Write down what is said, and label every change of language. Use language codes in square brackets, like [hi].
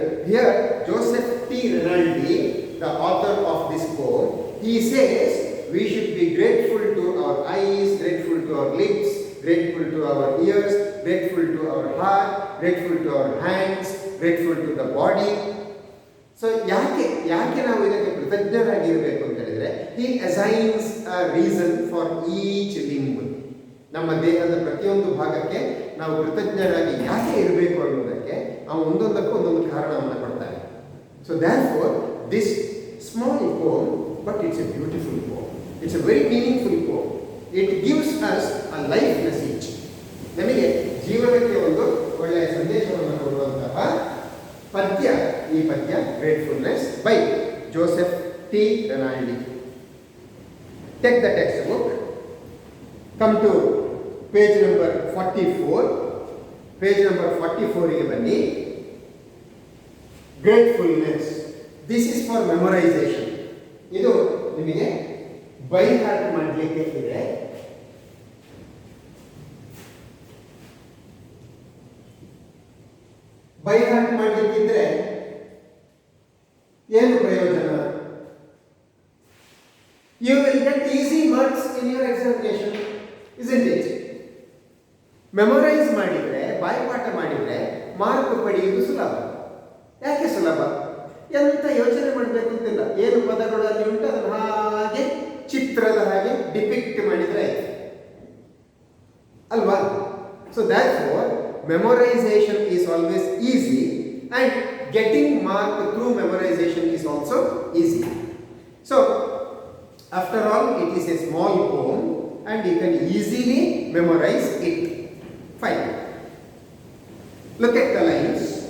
[en] Here Joseph T. Rinaldi, the author of this poem, he says we should be grateful to our eyes, grateful to our lips, grateful to our ears, grateful to our heart, grateful to our hands, grateful to the body. [kn] So ಯಾಕೆ ನಾವು ಇದಕ್ಕೆ ಕೃತಜ್ಞರಾಗಿರಬೇಕು ಅಂತ ಹೇಳಿದ್ರೆ, [en] he assigns a reason for each limb. [kn] ನಮ್ಮ ದೇಹದ ಪ್ರತಿಯೊಂದು ಭಾಗಕ್ಕೆ ನಾವು ಕೃತಜ್ಞರಾಗಿ ಯಾಕೆ ಇರಬೇಕು ಅನ್ನೋದಕ್ಕೆ ನಾವು ಒಂದೊಂದಕ್ಕೂ ಒಂದೊಂದು ಕಾರಣವನ್ನು ಕೊಡ್ತಾರೆ. [en] So therefore this small poem, but it's a beautiful poem. It's a very meaningful poem. It gives us a life message. [kn] ನಮಗೆ ಜೀವನಕ್ಕೆ ಒಂದು ಒಳ್ಳೆಯ ಸಂದೇಶವನ್ನು ಕೊಡುವಂತಹ ಪದ್ಯ ಈ ಪದ್ಯ, gratefulness by Joseph T ರೆನಾಲ್ಡಿ. [en] Take the textbook, come to page number 44. [kn] Page number 44 ಗೆ ಬನ್ನಿ. [en] Gratefulness. This is for memorization. [kn] ಇದು ನಿಮಗೆ ಬೈ ಹಾರ್ಟ್ ಮಾಡಲಿಕ್ಕೆ ಇದೆ. ಬೈ ಹಾರ್ಟ್ ಮಾಡಲಿಕ್ಕಿದ್ರೆ ಏನು ಪ್ರಯೋಜನ? [en] You will get easy marks in your examination, isn't it? [kn] Memorise ಮಾಡಿದರೆ, ಬಾಯ್ಪಾಠ ಮಾಡಿದರೆ ಮಾರ್ಕ್ ಪಡೆಯುವುದು ಸುಲಭ. ಯಾಕೆ ಸುಲಭ? ಎಂತ ಯೋಚನೆ ಮಾಡಬೇಕು ಅಂತಿಲ್ಲ. ಏನು ಪದಗಳು ಅಲ್ಲಿ ಉಂಟು ಅದನ್ನು ಹಾಗೆ ಚಿತ್ರದ ಹಾಗೆ ಡಿಪಿಕ್ಟ್ ಮಾಡಿದರೆ ಆಯ್ತು ಅಲ್ವಾ? [en] So therefore memorization is always easy, and getting mark through memorization is also easy. So after all, it is a small poem and you can easily memorize it. Fine. Look at the lines.